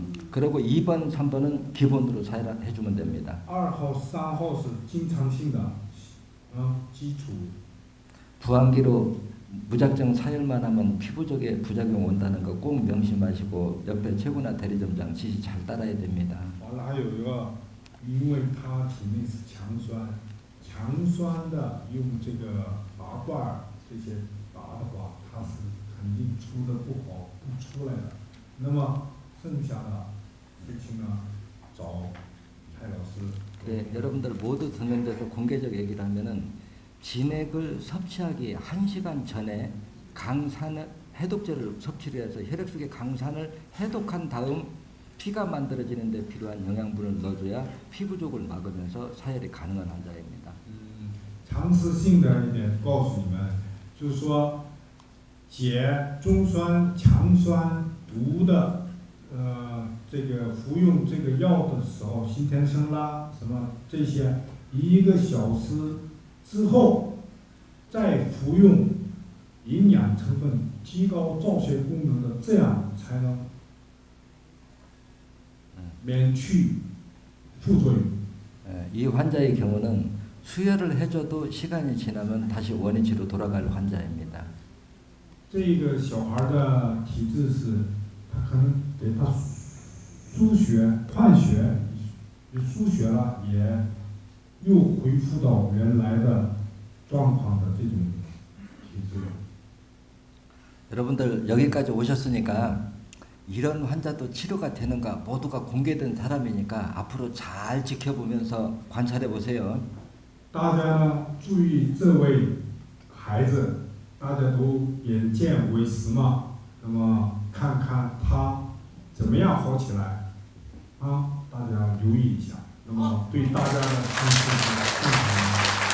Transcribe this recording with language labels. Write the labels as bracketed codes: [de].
[ko] 그리고 2번, 3번은 기본으로 사열해주면 됩니다. [zh] 2号、3号是经常性的基础。 [ko] 부항기로 무작정 사열만 하면 피부적에 부작용 온다는 거 꼭 명심하시고 옆에 최고나 대리점장 지시 잘 따라야 됩니다. [zh] 完了还有一个，因为他体内是强酸的，用这个拔罐这些拔的话，它是肯定出的不好，不出来的。那么剩下的事情呢，找蔡老师。 [ko] 네, 여러분들 모두 듣는 데서 공개적 얘기를 하면은 진액을 섭취하기 1시간 전에 강산을 해독제를 섭취를 해서 혈액 속에 강산을 해독한 다음 피가 만들어지는 데 필요한 영양분을 넣어줘야 피부족을 막으면서 사열이 가능한 환자입니다. [zh] 常识性的一点告诉你们，就是说解中酸、强酸毒的这个服用这个药的时候，新田生啦什么这些1个小时之后再服用营养成分提高造血功能的，这样才能免去副作用。 [ko] 이 환자의 경우는 수혈을 해줘도 시간이 지나면 다시 원위치로 돌아갈 환자입니다. [zh] 这个小孩的体质是，他可能给他输血、换血，输血了也又恢复到原来的状况的这种体质。 [ko] 여러분들 여기까지 오셨으니까 이런 환자도 치료가 되는가 모두가 공개된 사람이니까 앞으로 잘 지켜보면서 관찰해 보세요. [zh] 大家注意这位孩子，大家都眼见为实嘛，那么看看他怎么样好起来，大家留意一下，那么对大家的身体非常